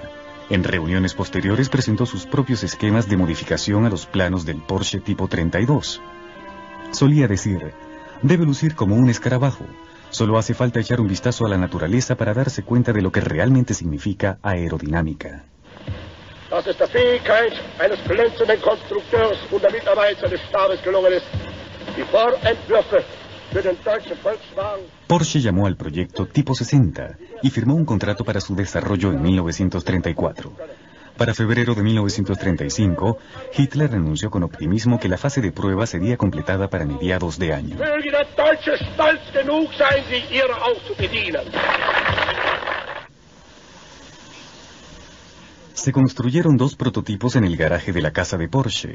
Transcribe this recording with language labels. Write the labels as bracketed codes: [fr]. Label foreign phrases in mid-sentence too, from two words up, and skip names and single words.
[es] En reuniones posteriores presentó sus propios esquemas de modificación a los planos del Porsche Tipo 32. Solía decir, debe lucir como un escarabajo. Solo hace falta echar un vistazo a la naturaleza para darse cuenta de lo que realmente significa aerodinámica. [de] Das ist der Fähigkeit eines glänzenden Konstrukteurs und der Mitarbeit seines Stabes gelungen ist. Die Vorentwürfe für den deutschen Volkswagen. [es] Porsche llamó al proyecto Tipo 60 y firmó un contrato para su desarrollo en 1934. Para febrero de 1935, Hitler anunció con optimismo que la fase de prueba sería completada para mediados de año. Se construyeron 2 prototipos en el garaje de la casa de Porsche.